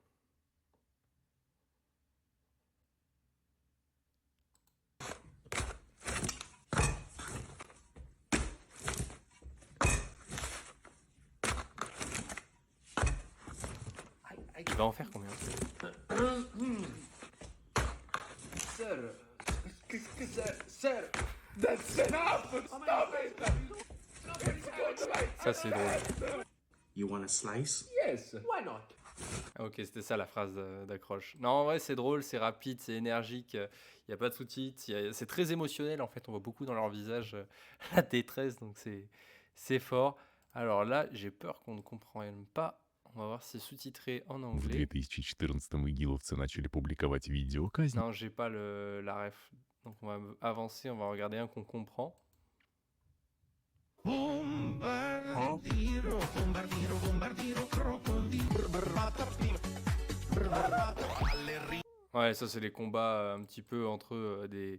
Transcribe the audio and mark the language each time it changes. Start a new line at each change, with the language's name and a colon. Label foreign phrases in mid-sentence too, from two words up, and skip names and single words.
French: Il va en faire combien? Ça, c'est drôle.
English: You want a slice?
French: Ah, ok, c'était ça la phrase d'accroche. Non, en vrai, c'est drôle, c'est rapide, c'est énergique. Il n'y a pas de sous-titres. C'est très émotionnel, en fait. On voit beaucoup dans leur visage la détresse, donc c'est fort. Alors là, j'ai peur qu'on ne comprenne pas. On va voir si c'est sous-titré en В anglais.
Russian: 2014-м игиловцы начали публиковать видео казни.
French: Non, j'ai pas la ref. Donc on va avancer, on va regarder un qu'on comprend. Ouais, ça c'est les combats un petit peu entre des...